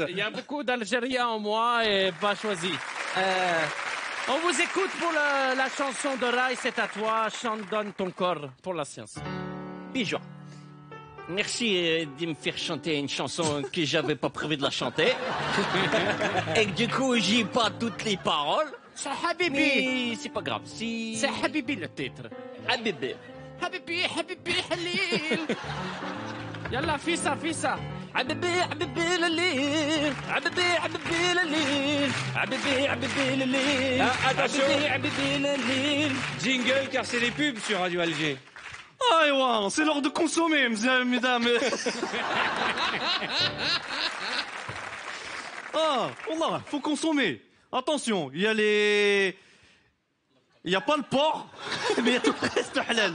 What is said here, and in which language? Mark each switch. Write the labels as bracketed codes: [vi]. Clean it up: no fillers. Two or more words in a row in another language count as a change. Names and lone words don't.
[fr] Il y a beaucoup d'Algériens en moi et pas choisi. On vous écoute pour la chanson de rail, c'est à toi. Chante, donne ton corps pour la science. Pigeon. Merci de me faire chanter une chanson que j'avais pas prévu de la chanter. Et que du coup, j'ai pas toutes les paroles. C'est Habibi. Mais c'est pas grave. C'est Habibi le titre. Habibi. [ar] حبيبي، حبيبي، خليل. يلا، فيسع، فيسع. حبيبي، حبيبي، خليل. حبيبي، حبيبي، خليل. حبيبي، حبيبي، خليل. [fr] Attention. [ar] حبيبي، خليل. [fr] Jingle, car c'est les pubs sur Radio Alger. Ah, ouais, c'est l'heure de consommer, mesdames. Ah, Allah, faut consommer. Attention, il y a pas le porc, mais il y a tout le reste halal.